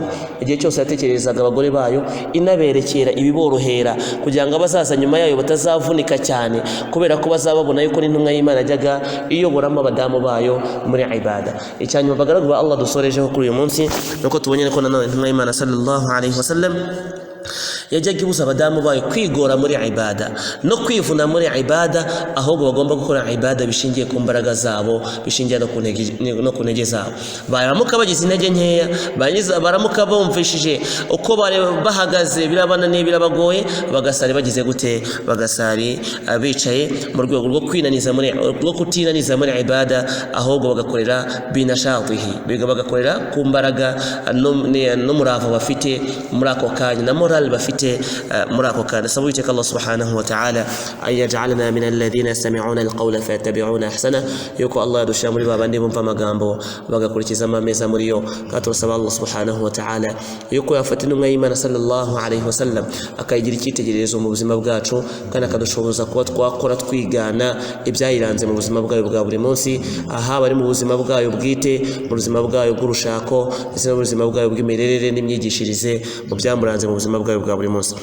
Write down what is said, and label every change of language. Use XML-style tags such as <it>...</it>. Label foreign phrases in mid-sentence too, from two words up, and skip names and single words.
<rw>igihe cyose yatekerezaga abagore bayo inaberekera ibiborohera kugira ngo abazaza nyuma yayo batazavunika cyane kubera ko bazababona yuko n'intumwa y'Imana ajyaga iyoboramo abadamu bayo muri ibada icyanyuma bagaragwa Allah dusorejeho kuri uyu munsi nuko tubonye ko nanone intumwa y'Imana</rw> <ar>صلى الله عليه وسلم</ar> <rw>yajyaga ibuza abadamu bayo kwigora muri ibada no kwivuna muri ibada ahubwo bagomba gukora ibada bishingiye ku mbaraga zabo bishingiye no ku ntege zabo baramuka bagize intege nkeya baramuka bumvishije uko bahagaze birabananiye birabagoye bagasari bagize gute bagasari bicaye mu rwego rwo kwinaniza rwo kutinaniza muri ibada ahubwo bagakorera binashatihi bagakorera ku mbaraga no murava bafite muri ako kanya na moral bafite dufite muri ako kandi sabu yiteka Allah</rw> <ar>سبحانه وتعالى أن يجعلنا من الذين يستمعون القول فيتبعون أحسنه</ar> <rw>yuko Allah yadushira muri babandi bumva amagambo bagakurikiza amameza muri yo katurasaba Allah</rw> <ar>سبحانه وتعالى</ar> <rw>yuko yafata intumwa y'Imana</rw> <ar>صلى الله عليه وسلم</ar> <rw>akayigira icyitegererezo mu buzima bwacu kandi akadushoboza kuba twakora twigana ibyayiranze mu buzima bwayo bwa buri munsi aha bari mu buzima bwayo bwite mu buzima bwayo bw'urushako ndetse no mu buzima bwayo bw'imirerere n'imyigishirize mu byamuranze mu buzima bwayo bwa buri munsi</rw>